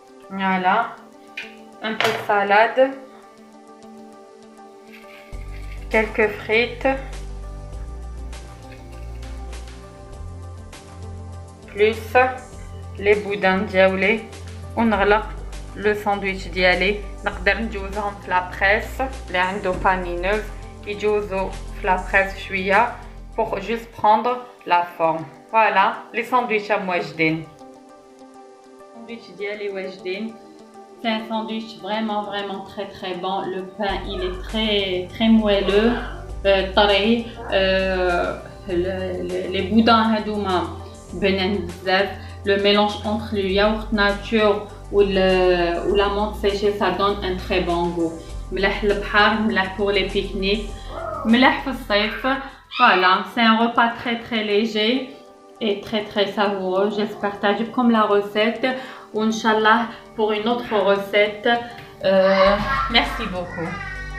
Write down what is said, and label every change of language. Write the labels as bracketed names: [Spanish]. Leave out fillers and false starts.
[French] Voilà, un peu de salade, quelques frites, plus les boudins [Arabic] دياولي ونغلق لو ساندويتش ديالي. نقدر نجوزهم في لابريس اللي عنده بانينوز يجوزو في لابريس شويه [French] pour juste prendre la forme. Voilà, les sandwichs [Arabic] واجدين. Sandwich ديالي واجدين. [French] C'est un sandwich vraiment très bon. Le pain il est très moelleux, [Arabic] طري. [French] Les boudins [Arabic] هادوما بنين بزاف. [French] Le mélange entre le yaourt nature ou la menthe séchée, ça donne un très bon goût. [Arabic] ملح البحر, ملح [French] pour les pique-niques, [Arabic] ملح في الصيف. [French] Voilà, c'est un repas très léger et très savoureux. J'espère [Arabic] تعجبكم [French] la recette. Inch'Allah pour une autre recette. Merci beaucoup.